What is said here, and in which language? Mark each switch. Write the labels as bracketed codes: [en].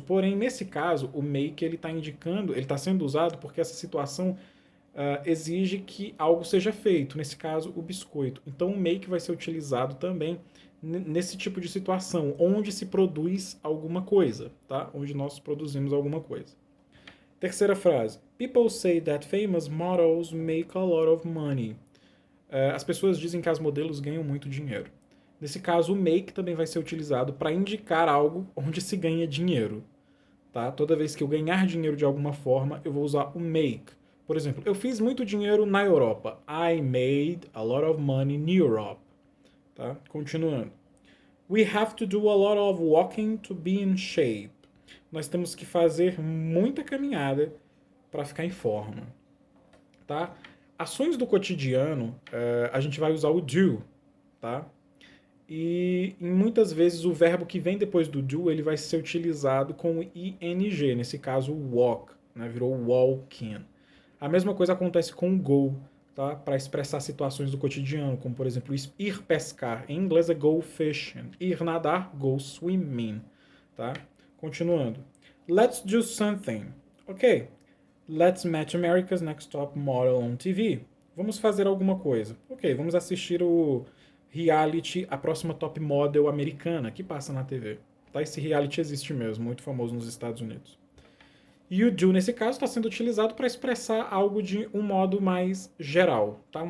[pt] Porém, nesse caso, o make ele está indicando, ele está sendo usado porque essa situação exige que algo seja feito, nesse caso o biscoito. Então o make vai ser utilizado também nesse tipo de situação, onde se produz alguma coisa, tá? Onde nós produzimos alguma coisa. Terceira frase. [en] People say that famous models make a lot of money. [pt] As pessoas dizem que as modelos ganham muito dinheiro. Nesse caso, o make também vai ser utilizado para indicar algo onde se ganha dinheiro. Tá? Toda vez que eu ganhar dinheiro de alguma forma, eu vou usar o make. Por exemplo, eu fiz muito dinheiro na Europa. [en] I made a lot of money in Europe. [pt] Tá? Continuando. [en] We have to do a lot of walking to be in shape. [pt] Nós temos que fazer muita caminhada para ficar em forma. Tá? Ações do cotidiano, a gente vai usar o do. Tá? E muitas vezes o verbo que vem depois do do ele vai ser utilizado com o ing, nesse caso walk, né? Virou walking. A mesma coisa acontece com o go, tá? Para expressar situações do cotidiano, como por exemplo ir pescar. Em inglês é [en] go fishing. [pt] Ir nadar, [en] go swimming. [pt] Tá? Continuando. [en] Let's do something. Ok. Let's match America's Next Top Model on TV. [pt] Vamos fazer alguma coisa. Ok, vamos assistir o reality A Próxima Top Model Americana, que passa na TV. Tá? Esse reality existe mesmo, muito famoso nos Estados Unidos. E o do, nesse caso, está sendo utilizado para expressar algo de um modo mais geral, tá?